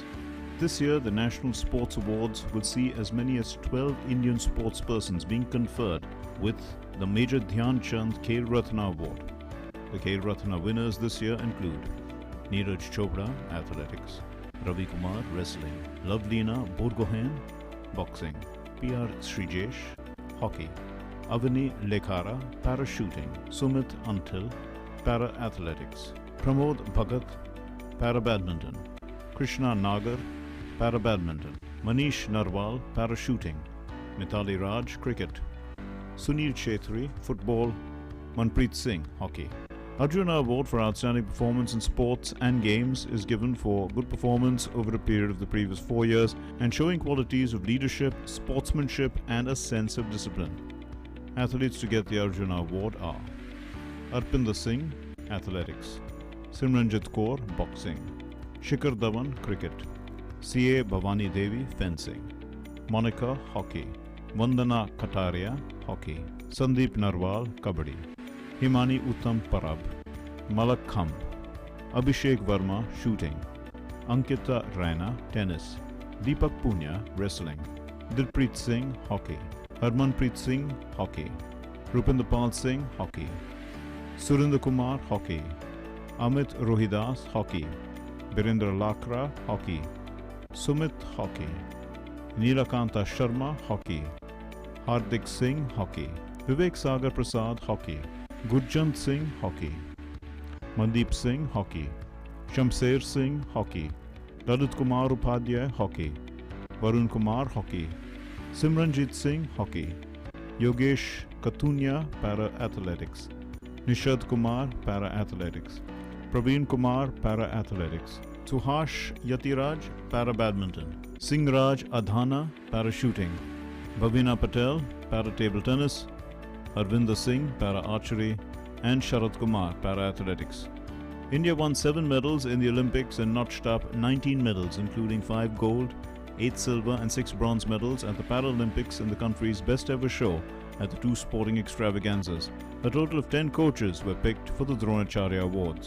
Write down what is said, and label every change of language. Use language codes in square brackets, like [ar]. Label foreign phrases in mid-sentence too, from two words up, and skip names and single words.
[en] This year, the National Sports Awards will see as many as 12 Indian sportspersons being conferred with the Major Dhyan Chand Khel Ratna Award. The Khel Ratna winners this year include Neeraj Chopra, athletics, Ravi Kumar, wrestling, Lovelina Borgohain, boxing, PR Sujesh, hockey, Avni Lekara, parachuting, Sumit Antil, para-athletics, Pramod Bhagat, para-badminton, Krishna Nagar, para-badminton, Manish Narwal, parachuting, Mithali Raj, cricket, Sunil Chetri, football, Manpreet Singh, hockey. Arjuna Award for Outstanding Performance in Sports and Games is given for good performance over a period of the previous 4 years and showing qualities of leadership, sportsmanship and a sense of discipline. Athletes to get the Arjuna Award are ARPINDER Singh, athletics, SIMRANJIT KAUR, boxing, SHIKHAR DHAWAN, cricket, CA BHAVANI Devi, fencing, Monica, hockey, Vandana Kataria, hockey, Sandeep Narwal, kabaddi, Himani Uttam Parab, Malak Khamb, Abhishek Verma, shooting, Ankita Raina, tennis, Deepak Punya, wrestling, Dilpreet Singh, hockey, Harmanpreet Singh, Hockey. Rupinder Pal Singh, Hockey. Surinder Kumar, Hockey. Amit Rohidas, Hockey. Birendra Lakra, Hockey. Sumit, Hockey. Neelakanta Sharma, Hockey. Hardik Singh, Hockey. Vivek Sagar Prasad, Hockey. Gurjant Singh, Hockey. Mandeep Singh, Hockey. Shamsher Singh, Hockey. Lalit Kumar Upadhyay, Hockey. Varun Kumar, Hockey. Simranjit Singh, Hockey. Yogesh Katunya, Para Athletics. Nishad Kumar, Para Athletics. Praveen Kumar, Para Athletics. Suhash Yatiraj, Para Badminton. Singh Raj Adhana, Para Shooting. Bhavina Patel, Para Table Tennis. Harvinder Singh, Para Archery. And Sharad Kumar, Para Athletics. India won 7 medals in the Olympics and notched up 19 medals, including 5 gold, 8 silver and 6 bronze medals at the Paralympics in the country's best ever show at the 2 sporting extravaganzas. A total of 10 coaches were picked for the Dronacharya Awards.